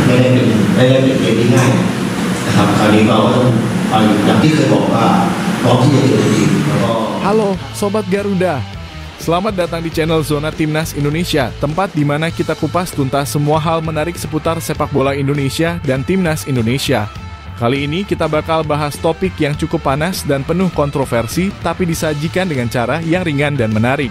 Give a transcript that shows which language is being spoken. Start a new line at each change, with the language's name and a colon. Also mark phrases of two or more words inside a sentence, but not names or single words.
Thai: ได้เป็นเกมที่ง่ายนะครับคราวนี้เราต้องอย่างที่เคยบอกว่าพร้อมที่จะเจอทีมแล้วก็
Indonesian: Halo Sobat Garuda, selamat datang di channel Zona Timnas Indonesia, tempat di mana kita kupas tuntas semua hal menarik seputar sepak bola Indonesia dan Timnas Indonesia. Kali ini kita bakal bahas topik yang cukup panas dan penuh kontroversi, tapi disajikan dengan cara yang ringan dan menarik.